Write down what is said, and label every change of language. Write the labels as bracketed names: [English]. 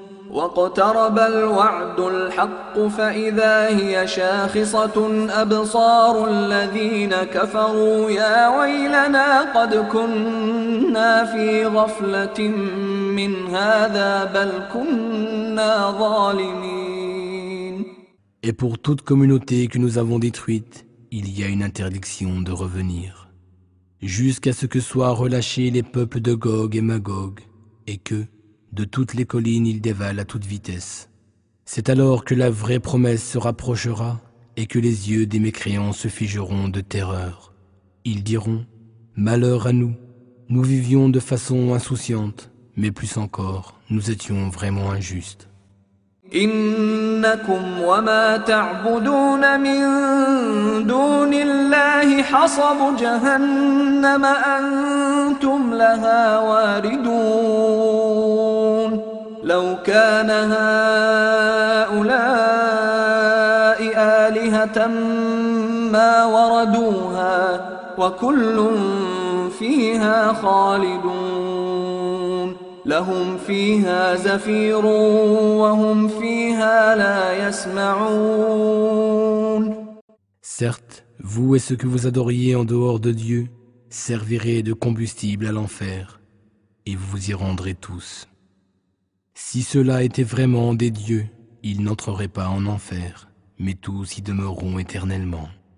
[Arabic] واقترب الوعد الحق فإذا هي شاخصة أبصار الذين كفروا يا ويلنا قد كنا في غفلة من هذا بل كنا ظالمين. [French] Et pour toute communauté que nous avons détruite, il y a une interdiction de revenir, jusqu'à ce que soient relâchés les peuples de Gog et Magog, et que, de toutes les collines, il dévale à toute vitesse. C'est alors que la vraie promesse se rapprochera et que les yeux des mécréants se figeront de terreur. Ils diront « Malheur à nous, nous vivions de façon insouciante, mais plus encore, nous étions vraiment injustes. » [Arabic] إنكم وما تعبدون من دون الله حصب جهنم أنتم لها واردون لو كان هؤلاء آلهة ما وردوها وكل فيها خالدون لهم فيها زفير وهم فيها لا يسمعون. [French] Certes, vous et ceux que vous adoriez en dehors de Dieu servirez de combustible à l'enfer, et vous vous y rendrez tous. Si cela était vraiment des dieux, ils n'entreraient pas en enfer, mais tous y demeureront éternellement.